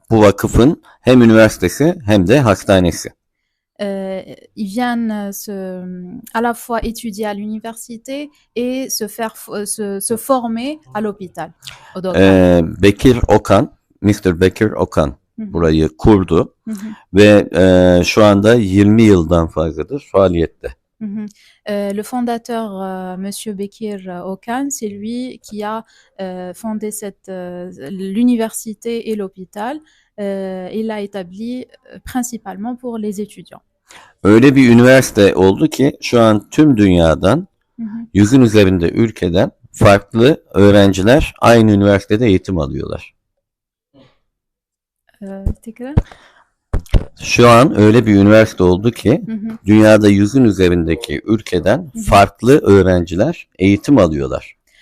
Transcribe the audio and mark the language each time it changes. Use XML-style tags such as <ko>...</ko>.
<tr>Bu vakıfın hem üniversitesi hem de hastanesi.</tr> <fr>Ils viennent à la fois étudier à l'université et se former à l'hôpital.</fr> <en>Bekir Okan, Mr.</en> <tr>Bekir Okan burayı kurdu ve şu anda 20 yıldan fazladır faaliyette.</tr> <fr>Le fondateur, Monsieur Bekir Okan, c'est lui qui a fondé l'université et l'hôpital. Il l'a établi principalement pour les étudiants.</fr> <tr>Öyle bir üniversite oldu ki şu an tüm dünyadan 100'ün üzerinde ülkeden farklı öğrenciler aynı üniversitede eğitim alıyorlar. Tekrar. Şu an öyle bir üniversite oldu ki dünyada 100'ün üzerindeki ülkeden farklı öğrenciler eğitim alıyorlar.</tr>